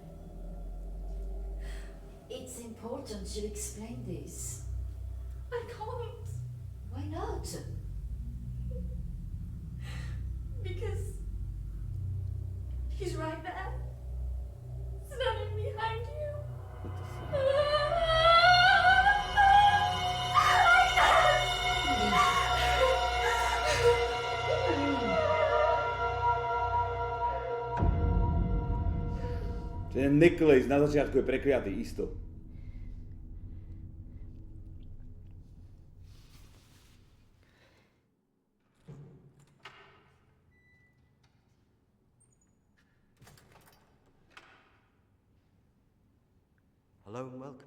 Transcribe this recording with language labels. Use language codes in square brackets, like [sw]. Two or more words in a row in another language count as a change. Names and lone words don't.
[en] It's important you explain this. I can't. Why not? Because he's right there. Standing behind you. [sk] Ten necklace na začiatku je prekliatý, isto. [en] Hello and welcome.